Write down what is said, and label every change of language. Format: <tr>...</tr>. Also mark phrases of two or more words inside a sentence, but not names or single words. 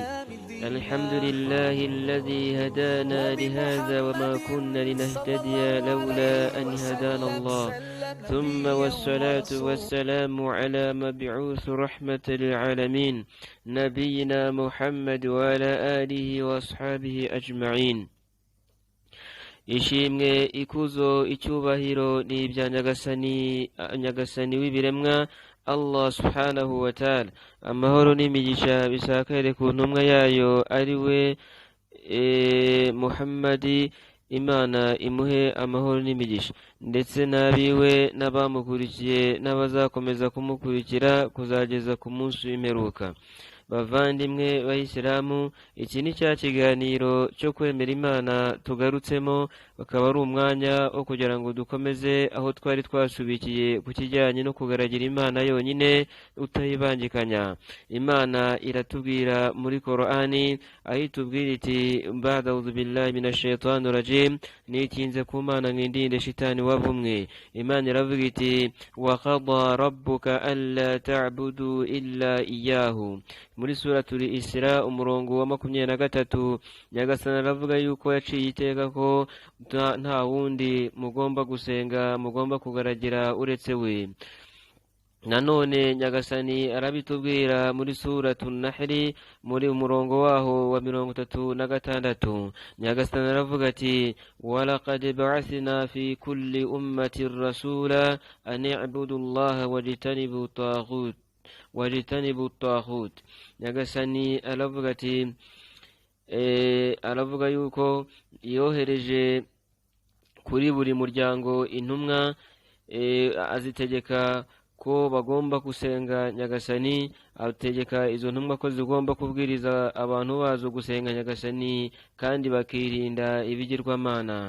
<ar>الحمد لله الذي هدانا لهذا وما كنا لنهتدي لولا أن هدانا الله، ثم والصلاة والسلام على مبعوث رحمة للعالمين نبينا محمد وعلى آله وأصحابه أجمعين.</ar> <rw>ishimwe, ikuzo, icyubahiro ni ibya nyagasani w'ibiremwa Allah</rw> <ar>سبحانه وتعالى.</ar> <rw>Amahoro n'imigisha bisakare ku ntumwa yayo ari we Muhammadi. Imana imuhe amahoro n'imigisha, ndetse n'abiwe n'abamukurikiye n'abazakomeza kumukurikira kuzageza ku munsi w'imperuka. Bavandimwe b'Isilamu, iki ni cya kiganiro cyo kwemera Imana tugarutsemo, bakaba ari umwanya wo kugira ngo dukomeze aho twari twasubikiye ku kijyanye no kugaragira Imana yonyine utayibangikanya. Imana iratubwira muri Qur'ani aho itubwira iti</rw> <ar>أعوذ بالله من الشيطان الرجيم,</ar> <rw>nikinze ku Mana ngindinde shitani wavumwe. Imana iravuga iti</rw> <ar>وقضى ربك ألا تعبدوا إلا إياه.</ar> <rw>Muri suratul Isra umurongo wa 23 Nyagasani aravuga yuko yaciye iteka ko nta wundi mugomba gusenga, mugomba kugaragira uretse we. Nanone Nyagasani arabitubwira muri suratul Nahl muri umurongo waho wa 36. Nyagasani aravuga ati</rw> <ar>ولقد بعثنا في كل أمة رسولا أن اعبدوا الله واجتنبوا الطاغوت.</ar> <rw>Nyagasani aravuga ati aravuga yuko yohereje kuri buri muryango intumwa azitegeka ko bagomba gusenga Nyagasani, ategeka izo ntumwa ko zigomba kubwiriza abantu bazo gusenga Nyagasani kandi bakirinda ibigirwamana.</rw>